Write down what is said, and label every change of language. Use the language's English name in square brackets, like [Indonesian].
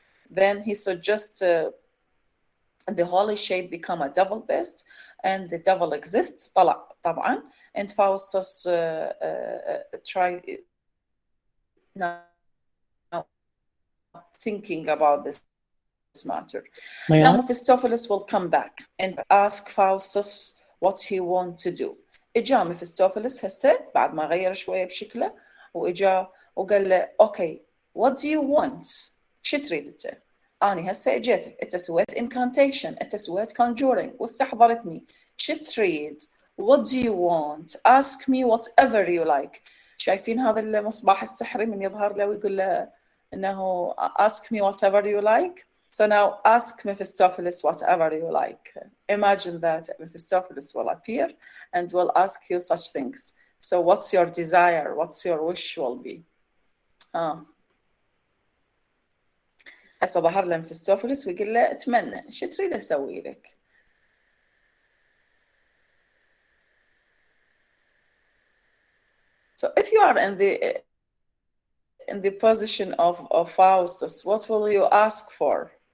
[English] Then he suggests the holy shape become a devil beast, and the devil exists طبعا. And Faustus try now thinking about this matter. Now Mephistopheles will come back and ask Faustus what he wants to do. [Arabic] إجا Mephistopheles هسه بعد ما غير شوية بشكله وإجا وقال له [English] okay what do you want؟ [Arabic] شو تريد أنت؟ أنا هسه إجيتك أنت سويت incantation، أنت سويت conjuring واستحضرتني، شو تريد؟ [English] What do you want? Ask me whatever you like. [Arabic] شايفين هذا المصباح السحري من يظهر له ويقول له إنه [English] ask me whatever you like. So now ask Mephistopheles whatever you like. Imagine that Mephistopheles will appear and will ask you such things. So what's your desire? What's your wish will be? [Arabic] هسه ظهر له ميفيستوفيلس ويقول له اتمنى شو تريد اسوي لك؟ [English] So if you are in the position of Faustus, what will you ask for?